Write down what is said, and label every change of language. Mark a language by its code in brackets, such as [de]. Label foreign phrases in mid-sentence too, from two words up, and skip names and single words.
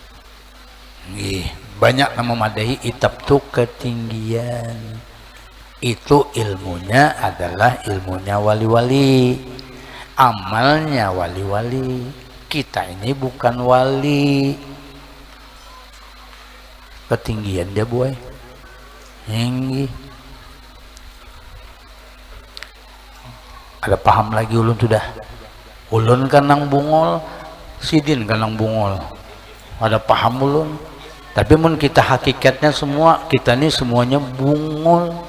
[bjn] Banyak yang memadahi kitab itu ketinggian. Itu ilmunya adalah ilmunya wali-wali, amalnya wali-wali. Kita ini bukan wali. Ketinggian dia Bu. Tinggi. Ada paham lagi ulun sudah. Ulun kan nang bungol, sidin kan nang bungol. Ada paham ulun. Tapi mun kita hakikatnya semua, kita ini semuanya bungol.